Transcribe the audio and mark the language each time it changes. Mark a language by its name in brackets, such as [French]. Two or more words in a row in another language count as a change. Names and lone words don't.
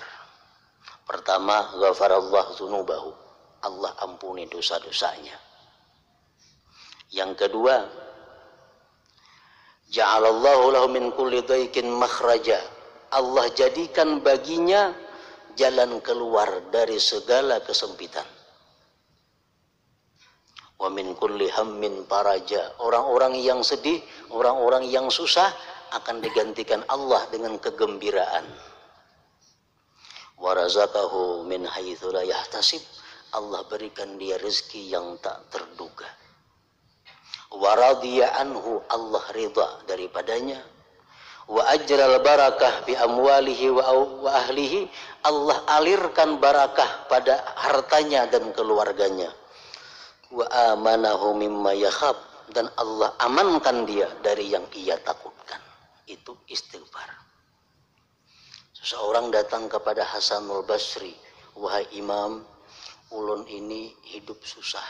[Indonesian] Pertama, [Arabic] غفر الله ذنوبه, [Indonesian] Allah ampuni dosa-dosanya. Yang kedua, [Arabic] جعل الله له من كل ضيق مخرجا, [Indonesian] Allah jadikan baginya jalan keluar dari segala kesempitan. [Arabic] ومن كل هم فرجا, [Indonesian] orang-orang yang sedih, orang-orang yang susah akan digantikan Allah dengan kegembiraan. [Arabic] ورزقه من حيث لا يحتسب, [Indonesian] Allah berikan dia rezeki yang tak terduga. [Arabic] ورضي عنه, [Indonesian] Allah ridha daripadanya. [Arabic] وأجرى البركة بأمواله وأهله, [Indonesian] Allah alirkan barakah pada hartanya dan keluarganya. [Arabic] وأمنه مما يخاف, [Indonesian] dan Allah amankan dia dari yang ia takutkan. Itu istighfar. Seseorang datang kepada Hasanul Basri, wahai imam, ulun ini hidup susah.